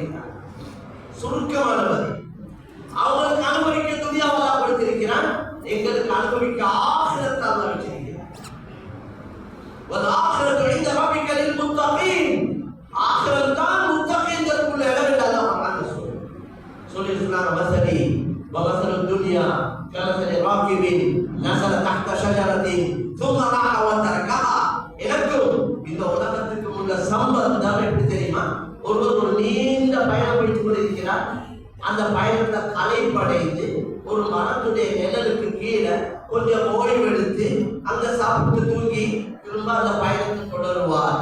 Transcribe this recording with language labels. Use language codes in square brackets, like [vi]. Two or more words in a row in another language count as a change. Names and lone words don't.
[ta] சுருக்கமானது அவங்களுக்கு அனுபவிக்க துனியாவை கொடுத்திருக்கிறான், எங்களுக்கு அனுபவிக்க ஆகிரத்தை அல்லாஹ் வச்சிருக்கிறான். [ar] والآخرة عند ربك للمتقين, [ta] ஆகிரம் தான் முத்தகீன்களுக்குள்ள இடம் என்று அல்லாஹ் குர்ஆன்ல சொல்லியிருக்கிறார். [ar] مثلي ومثل الدنيا كمثل راكب نزل تحت شجرة ثم راح وتركها. [ta] எனக்கும் இந்த உலகத்துக்கு உள்ள சம்பந்தம் எப்படி தெரியுமா? ஒருவர் ஒரு நீண்ட பயணம் போயிட்டு கொண்டிருக்கிறார். அந்த பயணத்தை களைப்படைந்து ஒரு மரத்துடைய நிழலுக்கு கீழே கொஞ்சம் ஓய்வெடுத்து அங்க சாப்பிட்டு தூங்கி திரும்ப அந்த பயணத்தை தொடருவார்.